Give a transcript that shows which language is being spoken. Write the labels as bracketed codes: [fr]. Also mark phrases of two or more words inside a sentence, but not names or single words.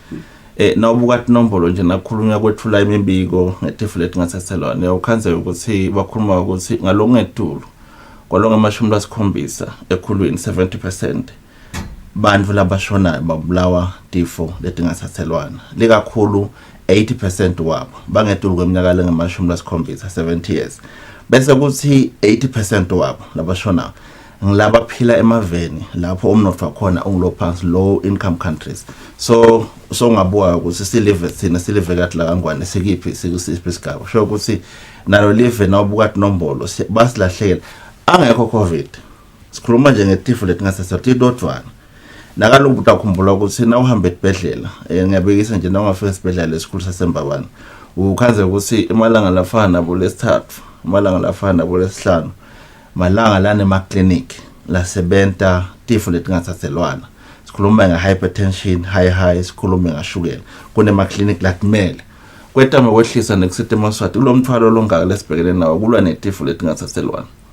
[ss] Nawubuka inombolo nje nakhulunywa kwethula imibiko ngetifo letingasathelwana ukhanze ukuthi bakhuluma ukuthi ngalongedulu kwalonga ama-70 ekhulwini 70% bantu labashona babulawa tifo letingasathelwana likakhulu 80% wabo bangedulu kweminyaka lengama-70 70 years bese kuthi 80% wabo labashona ngilaba phila emaveni lapho umnotho wakhona ungilophansi [en] low income countries. [ss] So ngabuka ukuthi silive thina silive kathi la kangwane sikiphi sikusiphi isigaba sho ukuthi nalo live nawubuka inombolo basilahlekela angekho covid sikhuluma nje ngetifo letingasathelwana dodwana nakaloku utakhumbula ukuthi na uhambe esibhedlela ngiyabekisa nje nawungafika esibhedlela esikhulu saseMbabane ukhanze ukuthi emalanga lafana nabo lesithathu emalanga lafana nabo lesihlanu malanga lana ema-clinic lasebenta tifo letingasathelwana sikhuluma nge-hypertension high sikhuluma ngashukela kunema-clinic lakumele kwetama kwehlisa nekusite eMaswati kulo mthwalo longaka lesibhekene nawo kulwa netifo letingasathelwana.